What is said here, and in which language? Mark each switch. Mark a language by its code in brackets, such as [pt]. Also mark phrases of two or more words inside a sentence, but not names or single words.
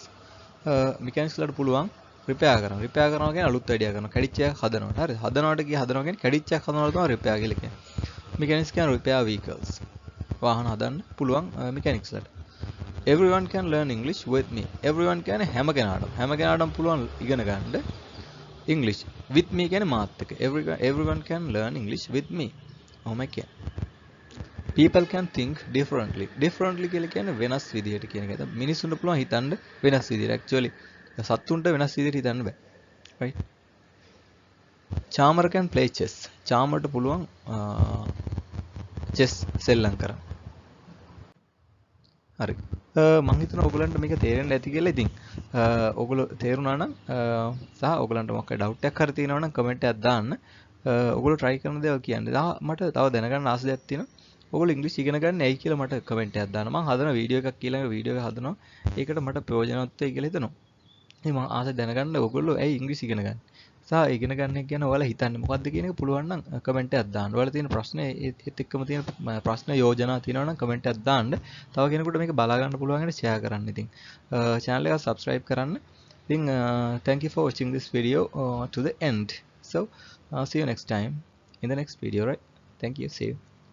[si] mechanics ලට පුළුවන් repair කරනවා. repair කරනවා කියන්නේ අලුත් idea කරනවා. කැඩිච්ච එකක් හදනවා. හරිද? හදනවට කියන්නේ කැඩිච්ච එකක් හදනවා තමයි repair කියලා කියන්නේ. [en] mechanics can repair vehicles. [si] වාහන හදන්න පුළුවන් mechanics ලට. [en] everyone can learn English with me. [si] everyone කියන්නේ හැම කෙනාටම පුළුවන් ඉගෙන ගන්න English. [en] with me [si] කියන්නේ මාත් එක්ක. [en] everyone can learn English with me. [si] ඔහොම කියන්නේ. [en] people can think differently. [si] differently කියලා කියන්නේ වෙනස් විදිහට කියන එක. මිනිස්සුන්ට පුළුවන් හිතන්න වෙනස් විදිහට. actually සත්තුන්ට වෙනස් විදිහට හිතන්න බෑ. [en] right? charmer can play chess. [si] charmerට පුළුවන් chess සෙල්ලම් කරන්න. හරි. මම හිතනවා ඔයගලන්ට මේක තේරෙන්න ඇති කියලා. ඉතින් ඔයගොල්ලෝ තේරුණා නම් සහ ඔයගලන්ට මොකක් ඩවුට් එකක් හරි තියෙනවා නම් කමෙන්ට් එකක් දාන්න. ඔයගොල්ලෝ try කරන දේවල් කියන්න. මට තව දැනගන්න ආස දෙයක් තියෙනවා. ඔයගොල්ලෝ ඉංග්‍රීසි ඉගෙන ගන්න ඇයි කියලා මට කමෙන්ට් එකක් දාන්න. මම හදන වීඩියෝ එකක් ඊළඟ වීඩියෝ එක හදනවා. ඒකට මට ප්‍රයෝජනවත් වෙයි කියලා හිතනවා. ඉතින් මම ආස දැනගන්න ඔයගොල්ලෝ ඇයි ඉංග්‍රීසි ඉගෙන ගන්න. සහ ඉගෙන ගන්න එක ගැන ඔයාලා හිතන්නේ මොකද්ද කියන එක පුළුවන් නම් කමෙන්ට් එකක් දාන්න. ඔයාලා තියෙන ප්‍රශ්න ඒත් එක්කම තියෙන ප්‍රශ්න යෝජනා තියෙනවා නම් කමෙන්ට් එකක් දාන්න. තව කෙනෙකුට මේක බලා ගන්න පුළුවන් වෙන ෂෙයා කරන්න. ඉතින් channel එක subscribe කරන්න. ඉතින් [en] thank you for watching this video to the end. So see you next time in the next video, right? Thank you. See you.